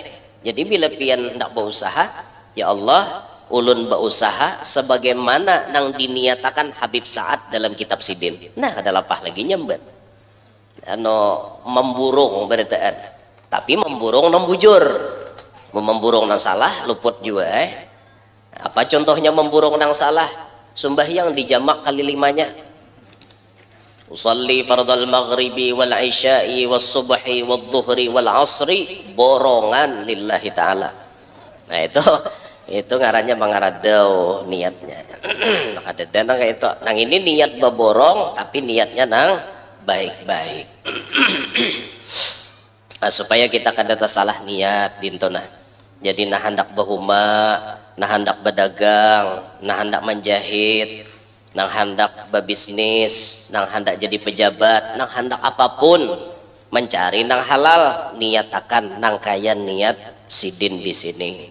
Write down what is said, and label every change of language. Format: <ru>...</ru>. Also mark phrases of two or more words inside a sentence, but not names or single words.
<bjn>Jadi bila pian ndak berusaha,</bjn> <ar>يا الله,</ar> <bjn>ulun berusaha sebagaimana nang diniatakan Habib Sa'ad dalam kitab sidin. Nah, ada lapah lagi nyambat. Memburung beritaan, tapi memburung nang bujur. Memburung nang salah luput juga. Apa contohnya memburung nang salah? Sembahyang dijamak kali 5-nya.</bjn> <ar>أصلي فرض المغرب والعشاء والصبح والظهر والعصر borongan لله تعالى.</ar> <bjn>Nah, itu ngarannya mengaradau niatnya. Kada nang kayak itu. Nang ini niat beborong tapi niatnya nang baik-baik. Nah, supaya kita kada salah niat dintona. Jadi nah hendak bahuma, nah hendak berdagang, nah hendak menjahit, nah hendak berbisnis, nah hendak jadi pejabat, nah hendak apapun mencari nang halal, niatakan nang kaya niat sidin di sini.</bjn>